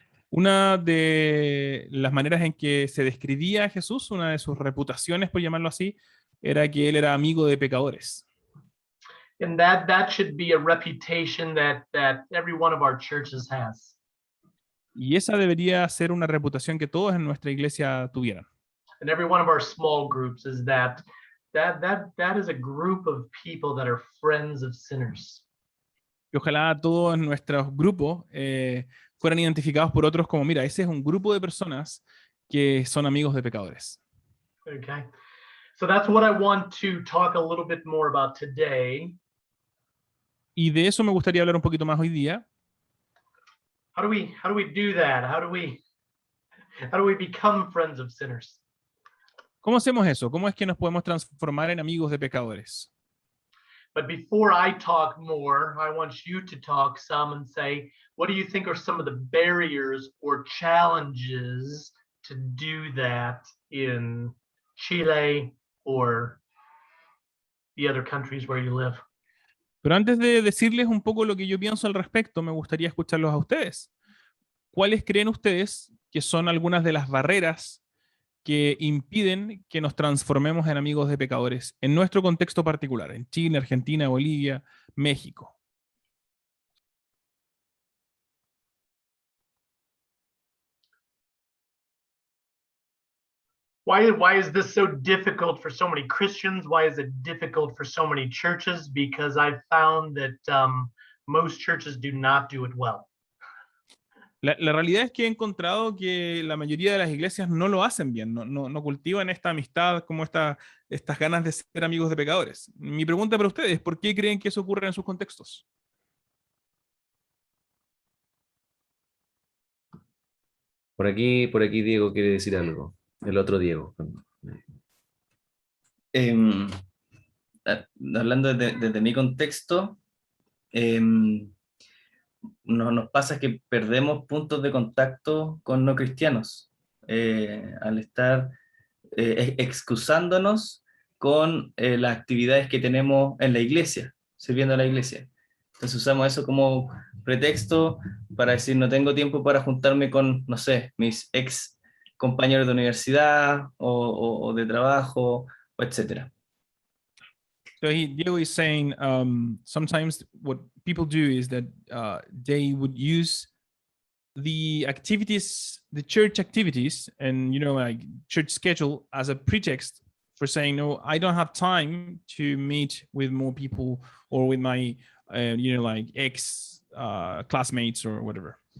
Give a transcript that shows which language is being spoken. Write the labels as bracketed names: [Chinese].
[Spanish] Una de las maneras en que se describía a Jesús, una de sus reputaciones, por llamarlo así, era que él era amigo de pecadores. [English] And that should be a reputation that every one of our churches has. [Spanish] Y esa debería ser una reputación que todos en nuestra iglesia tuvieran. [English] And every one of our small groups is that is a group of people that are friends of sinners. [Spanish] Y ojalá todos en nuestros grupos fueran identificados por otros como, mira, ese es un grupo de personas que son amigos de pecadores. [English] Okay. So that's what I want to talk a little bit more about today. [Spanish] Y de eso me gustaría hablar un poquito más hoy día. [English] How do we do that? How do we become friends of sinners? [Spanish] ¿Cómo hacemos eso? ¿Cómo es que nos podemos transformar en amigos de pecadores? [English] But before I talk more, I want you to talk some and say, what do you think are some of the barriers or challenges to do that in Chile or the other countries where you live? [Spanish] Pero antes de decirles un poco lo que yo pienso al respecto, me gustaría escucharlos a ustedes. ¿Cuáles creen ustedes que son algunas de las barreras que impiden que nos transformemos en amigos de pecadores en nuestro contexto particular, en Chile, Argentina, Bolivia, México? [English] Why is this so difficult for so many Christians? Why is it difficult for so many churches? Because I've found that most churches do not do it well. [Spanish] La realidad es que he encontrado que la mayoría de las iglesias no lo hacen bien, no cultivan esta amistad, como estas ganas de ser amigos de pecadores. Mi pregunta para ustedes, ¿por qué creen que eso ocurre en sus contextos? Por aquí Diego quiere decir algo. El otro Diego. Hablando desde mi contexto, nos pasa que perdemos puntos de contacto con no cristianos. Al estar excusándonos con las actividades que tenemos en la iglesia, sirviendo a la iglesia. Entonces usamos eso como pretexto para decir no tengo tiempo para juntarme con, no sé, mis ex compañeros de universidad o de trabajo, o etcétera. [English] So Diego is saying sometimes what people do is that they would use the activities, the church activities, and like church schedule as a pretext for saying, no, I don't have time to meet with more people or with my, like ex classmates or whatever.